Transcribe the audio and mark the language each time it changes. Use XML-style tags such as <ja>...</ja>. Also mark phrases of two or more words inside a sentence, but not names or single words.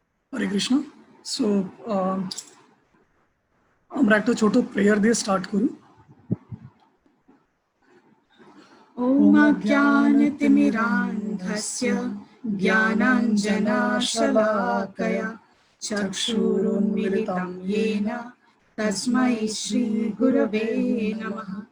<bn>হরে কৃষ্ণ। সো আমরা একটা ছোট প্রেয়ার দিয়ে স্টার্ট করি।</bn> <sa>ओम अज्ञानतिमिरान्धस्य ज्ञानाञ्जनशलाकया चक्षुरुन्मिलितं येन तस्मै श्रीगुरवे नमः।</sa>